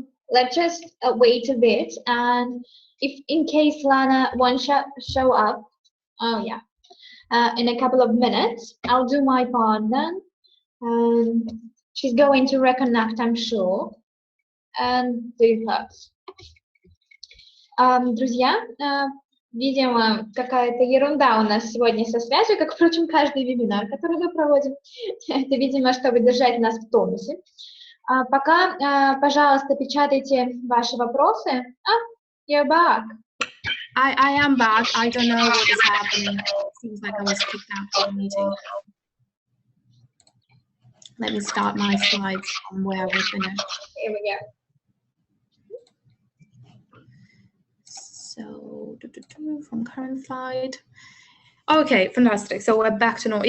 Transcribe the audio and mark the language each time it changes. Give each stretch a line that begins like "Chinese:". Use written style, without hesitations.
English: Let's just wait a bit, and if in case Lana won't show up, oh yeah, in a couple of minutes, I'll do my part then. She's going to reconnect, I'm sure, and do hers.
Russian: Друзья, видимо, какая-то ерунда у нас сегодня со связью, как, впрочем, каждый вебинар, который мы проводим. Это, видимо, чтобы держать нас в тонусе. Пока, пожалуйста, печатайте ваши вопросы.
English: You're back. I am back. I don't know what is happening. It seems like I was kicked out of the meeting. Let me start my slides from where we finished. Here we go. So, from current slide. Okay, fantastic. So we're back to normal.